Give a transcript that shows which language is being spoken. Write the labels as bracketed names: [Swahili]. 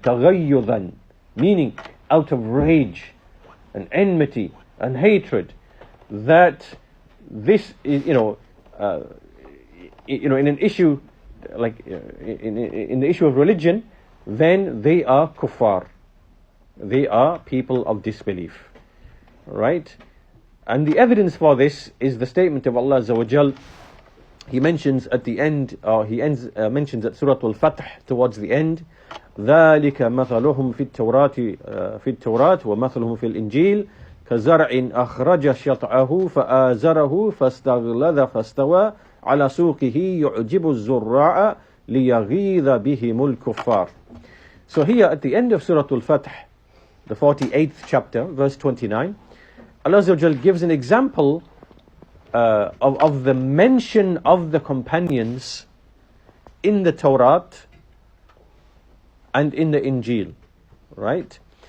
[English] Taghayyudan, meaning out of rage and enmity and hatred, that this is, in an issue like in the issue of religion, then they are kuffar. They are people of disbelief, right? And the evidence for this is the statement of Allah Azza wa Jal. he mentions at the end, [Arabic] or he mentions at Surah Al-Fath towards the end, ذَلِكَ مَثَلُهُمْ فِي التَّوْرَاةِ وَمَثَلُهُم فِي الْإِنْجِيلِ كَزَرْعٍ أَخْرَجَ شَطْأَهُ فَآزَرَهُ فَاسْتَغْلَظَ فَاسْتَوَى عَلَى سُوقِهِ يُعْجِبُ الزُّرَّاعَ لِيَغِيظَ بِهِمُ الْكُفَّارِ. [English] So here at the end of Surah Al-Fath, the 48th chapter, verse 29, Allah Azza wa Jal gives an example of the mention of the companions in the Torah and in the Injil, right?